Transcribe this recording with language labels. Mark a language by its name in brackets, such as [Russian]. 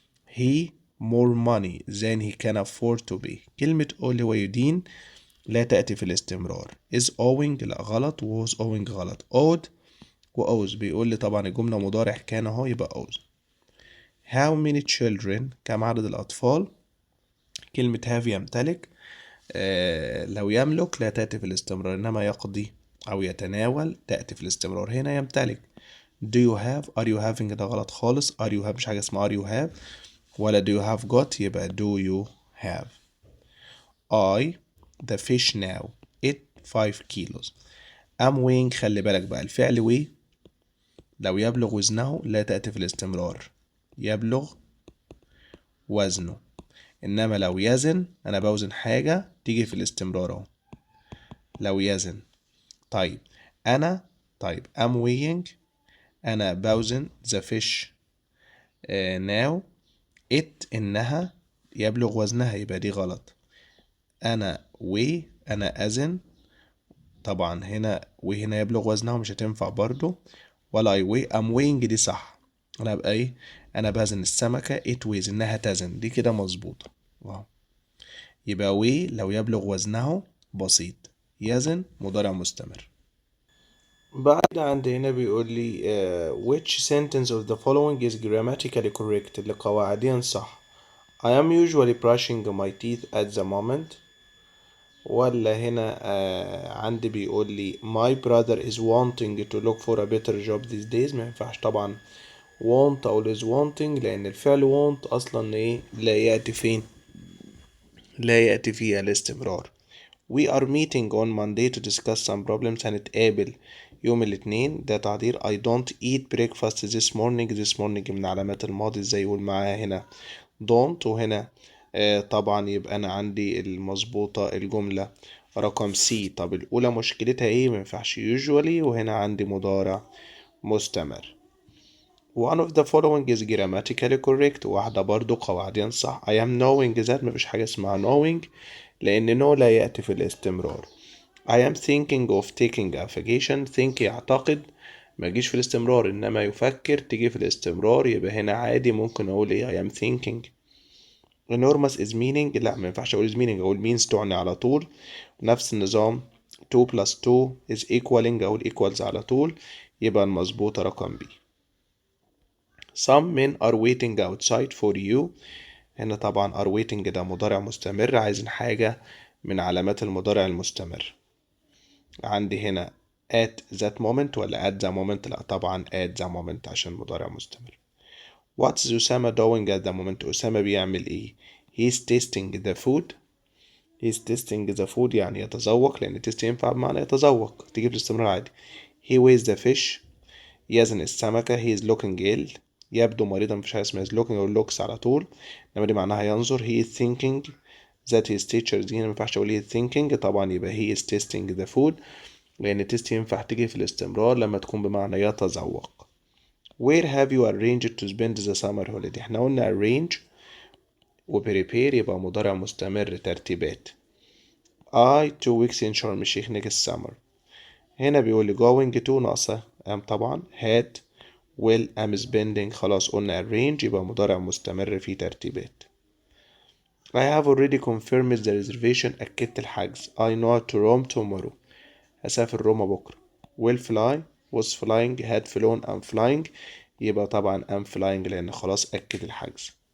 [English] he more money than he can afford to pay. [Arabic] كلمة all هو يدين لا تأتي في الاستمرار. [English] is owing [Arabic] لا غلط، [English] was owing [Arabic] غلط. owed و owes بيقول لي طبعا الجملة مضارع كان اهو يبقى owes. [English] how many children [Arabic] كم عدد الأطفال. كلمة have يمتلك لو يملك لا تأتي في الاستمرار، إنما يقضي أو يتناول تأتي في الاستمرار. هنا يمتلك. [English] do you have are you having [Arabic] ده غلط خالص. [English] are you have [Arabic] مش حاجة اسمها [English] are you have ولا do you have got يبقى do you have. I the fish now it 5 kilos. am weighing [Arabic] خلي بالك بقى الفعل weigh لو يبلغ وزنه لا تأتي في الاستمرار، يبلغ وزنه. إنما لو يزن أنا بوزن حاجة تيجي في الاستمرار أهو لو يزن. طيب أنا طيب [English] am weighing [Arabic] أنا بوزن [English] the fish now it [Arabic] إنها يبلغ وزنها يبقى دي غلط. أنا weigh أنا أزن طبعا هنا وهنا يبلغ وزنها مش هتنفع برضو، ولا [English] I weigh am weighing [Arabic] دي صح. أنا أبقى إيه أنا بزن السمكة [English] it weighs [Arabic] إنها تزن دي كده مظبوطة. واو. يبقى weigh لو يبلغ وزنه بسيط، يزن مضارع مستمر. بعد عندي هنا بيقول لي [English] which sentence of the following is grammatically correct [Arabic] اللي قواعديا صح. [English] I am usually brushing my teeth at the moment. [Arabic] ولا هنا عندي بيقول لي [English] my brother is wanting to look for a better job these days. [Arabic] ما ينفعش طبعا want أو [English] is wanting [Arabic] لأن الفعل want أصلا إيه لا يأتي فين، لا يأتي فيها الاستمرار. [English] We are meeting on Monday to discuss some problems. [Arabic] هنتقابل يوم الاثنين. ده تعبير [English] I don't eat breakfast this morning. This morning [Arabic] من علامات الماضي، ازاي يقول معاها هنا don't. وهنا طبعا يبقى انا عندي المظبوطة الجملة رقم سي. طب الأولى مشكلتها ايه؟ مينفعش usually، وهنا عندي مضارع مستمر. [English] One of the following is grammatically correct. [Arabic] واحدة برضو قواعديا صح. [English] I am knowing that. [Arabic] مفيش حاجة اسمها knowing لأن no لا يأتي في الاستمرار. [English] I am thinking of taking a vacation. [Arabic] think يعتقد ما يجيش في الاستمرار، إنما يفكر تيجي في الاستمرار. يبقى هنا عادي ممكن أقول إيه [English] I am thinking. enormous is meaning. [Arabic] لا ما ينفعش أقول [English] is meaning، [Arabic] أقول means تعني على طول. نفس النظام [English] 2 plus 2 is equaling، [Arabic] أقول equals على طول. يبقى المظبوطة رقم B. [English] Some men are waiting outside for you. [Arabic] هنا طبعا [English] are waiting [Arabic] ده مضارع مستمر، عايزين حاجة من علامات المضارع المستمر. عندي هنا [English] at that moment ولا at the moment؟ [Arabic] لا طبعا [English] at the moment [Arabic] عشان مضارع مستمر. [English] What's Usama doing at the moment؟ [Arabic] أسامة بيعمل إيه؟ [English] He's tasting the food. He's tasting the food [Arabic] يعني يتذوق، لأن taste ينفع بمعنى يتذوق، تيجي في الاستمرار عادي. [English] He weighs the fish. [Arabic] يزن السمكة. [English] He is looking ill. [Arabic] يبدو مريضا. مفيش حاجة اسمها [English] is looking [Arabic] أو looks على طول، إنما دي معناها ينظر. [English] He is thinking that his teacher [Arabic] دي مينفعش أقول he is thinking، طبعا يبقى [English] he is tasting the food، [Arabic] لأن تيست ينفع تيجي في الاستمرار لما تكون بمعنى يتذوق. [English] Where have you arranged to spend the summer holiday؟ [Arabic] احنا قلنا [English] arrange و prepare [Arabic] يبقى مضارع مستمر ترتيبات. [English] I 2 weeks in شرم الشيخ next summer. [Arabic] هنا بيقول لي [English] going to ناقصة am طبعا had will am spending. [Arabic] خلاص قلنا arrange يبقى مضارع مستمر في ترتيبات. [English] I have already confirmed the reservation. [Arabic] أكدت الحجز. [English] I know to Rome tomorrow. [Arabic] هسافر روما بكرة. [English] will fly was flying had flown am flying. [Arabic] يبقى طبعا [English] am flying [Arabic] لأن خلاص أكد الحجز.